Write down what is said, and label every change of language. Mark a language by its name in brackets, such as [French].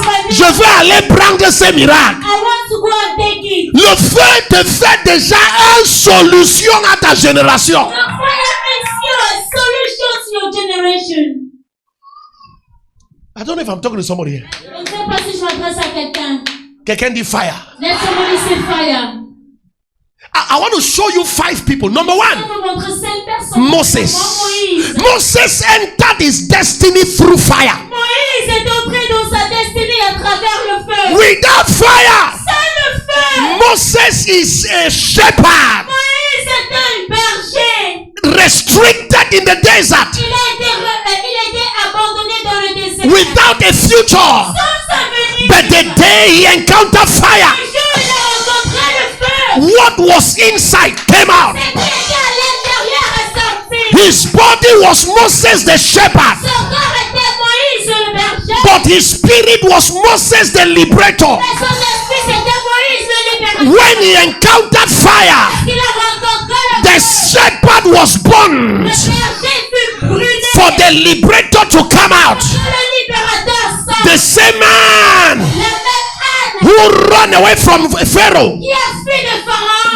[French] Je veux aller prendre ce miracle. [English] I want to go and take it. [French] Le feu te fait déjà une solution à ta génération. [English] The fire makes you a solution to your generation. I don't know if I'm talking to somebody here. [French] Je ne sais pas si je m'adresse à quelqu'un. Quelqu'un dit fire. [English] Let somebody say fire. I want to show you 5 people. Number [French] Je [English] 1, [French] vais vous montrer 5 personnes. [English] Moses. [French] Moïse. [English] Moses entered his destiny through fire. [French] Moïse est entré dans sa destinée à travers le feu. [English] Without fire, [French] Sans le feu, [English] Moses is a shepherd, [French] Moïse est un berger. [English] restricted in the desert, [French] Il a été abandonné dans le désert. [English] without a future. [French] Sans avenir. [English] But the day he encountered fire, [French] Le jour où il a rencontré le feu, [English] what was inside came out. [French] ce qui était à l'intérieur est sorti. [English] His body was Moses the shepherd, [French] Son corps était Moïse le berger. [English] but his spirit was Moses the liberator. [French] Mais son esprit c'était Moïse le libérateur. [English] When he encountered fire, [French] Il a rencontré le [English] the shepherd was [French] Le [English] burned [French] berger fut brûlé. [English] for the liberator to come out. [French] Le libérateur sort. [English] The same man [French] Le même âne [English] who ran away from Pharaoh, [French] qui a fui de Pharaon.